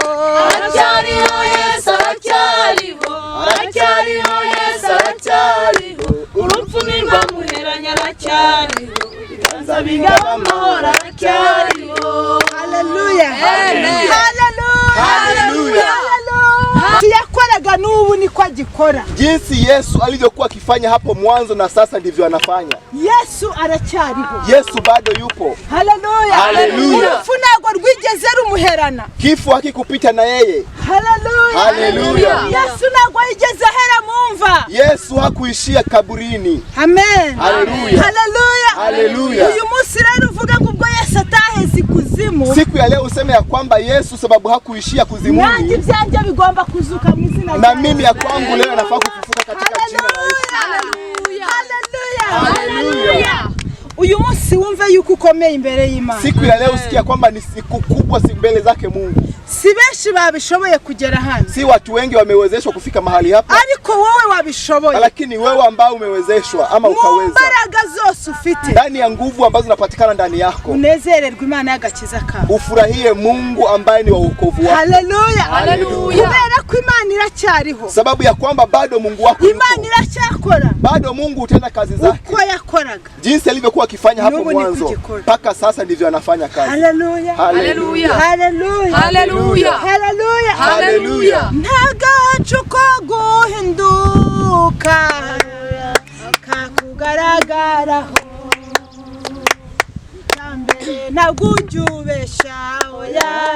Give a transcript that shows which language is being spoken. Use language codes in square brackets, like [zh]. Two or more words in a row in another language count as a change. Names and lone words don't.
[rw] Aracyariho Yesu, aracyariho, aracyariho Yesu, aracyariho, urupfu ntirwamuheranye, aracyariho, biganza bigaba amahoro, aracyariho. Haleluya, Amen. haleluya, Haleluya. yakoraga n'ubu niko agikora. [sw] Jinsi Yesu alivyokuwa akifanya hapo mwanzo na sasa ndivyo anafanya. [rw] Yesu aracyariho. [sw] Yesu bado yupo. Haleluya, Haleluya. [rw] urupfu ntabwo rwigeze rumuherana. [sw] Kifo hakikupita na yeye. Haleluya, Haleluya. [rw] Yesu ntabwo yigeze ahera mu mva. [sw] Yesu hakuishia kaburini. Amen. Haleluya. Haleluya. Haleluya. [rw] Uyu munsi rero uvuga ngo ubwo Yesu ataheze ikuzimu, [sw] Siku ya leo useme ya kwamba Yesu sababu hakuishia [rw] nanjye [sw] kuzimuni, [rw] ibyanjye bigomba kuzuka mu izina [sw] na mimi ya kwangu leo nafaa kufufuka katika jina la Yesu. Haleluya. Haleluya. [rw] Uyu munsi wumve yuko ukomeye imbere y'Imana. [sw] Siku ya leo usikia kwamba ni siku kubwa mbele zake Mungu. [rw] Si benshi babishoboye kugera hano, [sw] Si watu wengi wamewezeshwa kufika mahali hapa, [rw] ariko wowe wabishoboye. [sw] lakini wewe ambao umewezeshwa ama [rw] Mu [sw] ukaweza [rw] mbaraga zose ufite, [sw] ndani ya nguvu ambazo zinapatikana ndani yako, [rw] unezererwe Imana y'agakiza kawe. [sw] ufurahie Mungu ambaye ni wa wokovu wako. Haleluya. Haleluya. [rw] Kubera ko Imana iracyariho, [sw] Sababu ya kwamba bado Mungu wako yupo. [rw] Imana iracyakora [sw] Bado Mungu hutenda kazi zake. [rw] uko yakoraga. [sw] Jinsi alivyokuwa akifanya hapo [rw] N'ubu ni [sw] mwanzo [rw] kugikora. [sw] mpaka sasa ndivyo anafanya kazi. Haleluya. Haleluya. Haleluya. Haleluya. Haleluya. Haleluya. [rw] Ntagacu ko guhinduka kakugaragaraho, icyambere ntabwo ujya ubesha, oya,